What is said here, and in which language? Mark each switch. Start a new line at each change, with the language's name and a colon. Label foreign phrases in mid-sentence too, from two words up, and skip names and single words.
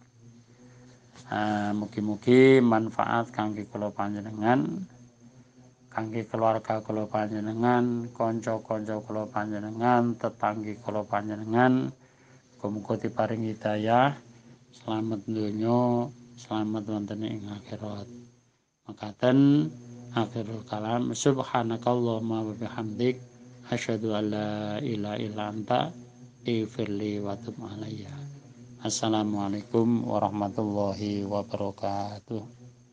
Javanese: Mugi-mugi manfaat kangge kula panjenengan. kangge keluarga kula panjenengan, kanca-kanca kula panjenengan, tetanggi kula panjenengan, muga-muga diparingi hidayah, selamat donya, selamat wonten ing akhirat.
Arabic: Makaten آخر الكلام سبحانك اللهم وبحمدك أشهد أن لا إله إلا أنت اغفر لي وتب علي. السلام عليكم ورحمة الله وبركاته.